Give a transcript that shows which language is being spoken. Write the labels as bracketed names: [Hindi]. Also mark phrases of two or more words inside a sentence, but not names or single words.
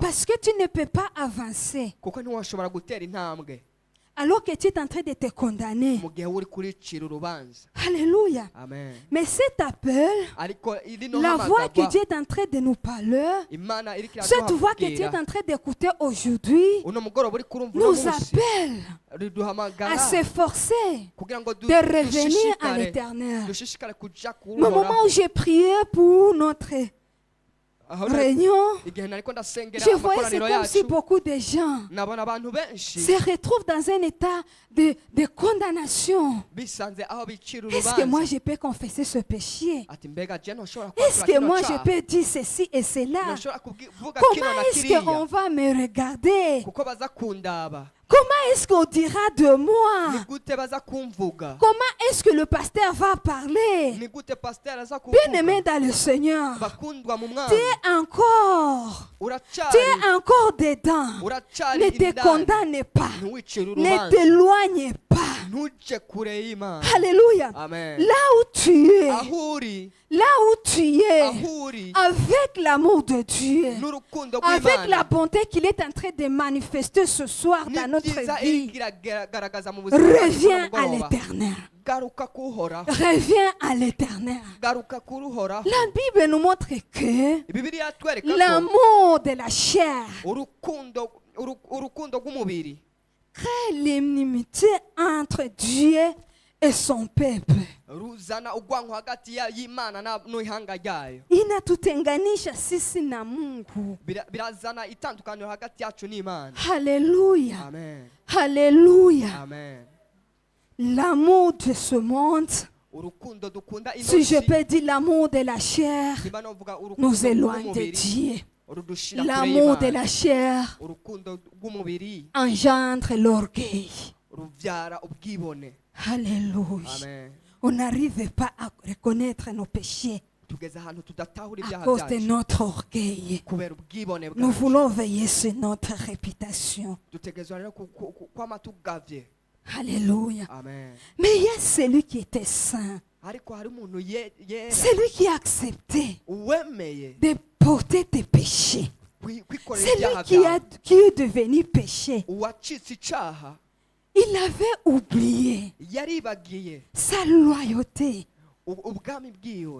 [French] Parce que tu ne peux pas avancer [Rundi] kuko ntiwashobora gutera intambwe [French] alors que tu es en train de te condamner. [Rundi] mu gihe uri kuricira urubanza. [French] Alléluia. Amen. Mais cet appel, [Rundi] Ariko iri no [French] la voix que [Rundi] hamagarwa [French] Dieu est en train de nous parler, [Rundi] Imana iriko [French] cette voix que Dieu est [Rundi] iraduhamagara [French] en train d'écouter aujourd'hui, [Rundi] uno mugoroba uri kurumva uno [French] nous [Rundi] munsi [French] appelle [Rundi] riduhamagara [French] à s'efforcer [Rundi] kugira ngo [French] de revenir à [Rundi] dushishikare [French] l'éternel. [Rundi] dushishikare kuja [French] Au moment [Rundi] kuruhoraho. [French] où j'ai prié pour notre [Rundi] Aho [French] réunion, [Rundi] igihe nariko ndasengera [French] je voyais c'est [Rundi] amakoraniro [French] comme si [Rundi] yacu [French] beaucoup de gens [Rundi] nabona abantu benshi [French] se retrouvent dans un état de condamnation. [Rundi] bisanze aho bicira [French] Est-ce que moi [Rundi] urubanza [French] je peux confesser ce péché? [Rundi] ati mbega je ntushobora [French] Est-ce que moi je peux dire ceci et cela? [Rundi] ntushobora kuvuga kino [French] Comment [Rundi] na [French] est-ce qu'on [Rundi] kiriya [French] va me regarder? [Rundi] kuko baza kundaba. [French] Comment est-ce qu'on dira de moi? [Rundi] Ni gute baza kumvuga? [French] Comment est-ce que le pasteur va parler? [Rundi] Ni gute pasteur aza [French] Bien-aimé [Rundi] kuvuga? [French] dans le Seigneur, [Rundi] Bakundwa mu [French] tu [Rundi] mwami [French] es encore, tu [Rundi] uracari [French] es encore dedans. [Rundi] uracari [French] Ne te [Rundi] indani. [French] condamne pas. [Rundi] Ntiwicire [French] Ne [Rundi] urubanza [French] t'éloigne pas. [Rundi] ntuje kure y'Imana. [French] Alléluia. Amen. Là où tu es, [Rundi] aho uri [French] là où tu es, [Rundi] aho uri [French] avec l'amour de Dieu, [Rundi] n'urukundo [French] avec la [Rundi] rw'Imana [French] bonté qu'il est en train de manifester ce soir dans [Rundi] ni [French] notre [Rundi] byiza [French] vie, [Rundi] iriko iragaragaza mu buzima bwacu [French] reviens à [Rundi] bw'umugoroba. [French] l'éternel. [Rundi] garuka kuhoraho [French] Reviens à l'éternel. [Rundi] garuka kuruhoraho. [French] La Bible nous montre que [Rundi] Bibiliya twereka ko [French] l'amour de la chair [Rundi] urukundo rw'umubiri [French] crée l'inimité entre Dieu et son peuple. [Rundi] ruzana urwango hagati y'Imana n'ihanga ryayo. [Swahili] Inatutenganisha sisi na Mungu. [Rundi] Birazana itandukaniro hagati yacu n'Imana. [French] Alléluia. Amen. Alléluia. Amen. L'amour de ce monde, [Rundi] Urukundo dukunda [French] si je [Rundi] inosi [French] peux dire l'amour de la chair, [Rundi] niba novuga urukundo [French] nous éloigne de [Rundi] rw'umubiri [French] Dieu. [Rundi] urudushira kure [French] L'amour de [Rundi] y'Imana. [French] la chair [Rundi] Urukundo rw'umubiri [French] engendre l'orgueil. [Rundi] ruvyara ubwibone. [French] Alléluia. Amen. On n'arrive pas à reconnaître nos péchés [Rundi] Tugeze ahantu tudatahura [French] à [Rundi] ibyaha [French] cause de [Rundi] byacu [French] notre orgueil. [Rundi] kubera ubwibone [French] Nous [Rundi] bwacu. [French] voulons veiller sur notre réputation. [Rundi] Dutegerezwa rero kwama tugavye. [French] Alléluia. Amen. Mais il y a celui qui était saint, [Rundi] Ariko hari umuntu yera [French] celui qui a accepté [Rundi] uwemeye [French] de porter tes péchés, [Rundi] kwikorera [French] celui [Rundi] ibyaha [French] qui [Rundi] byawe, [French] est devenu péché. [Rundi] uwacitse icaha [French] Il avait oublié [Rundi] yaribagiye [French] sa loyauté. [Rundi] ubwami bwiwe,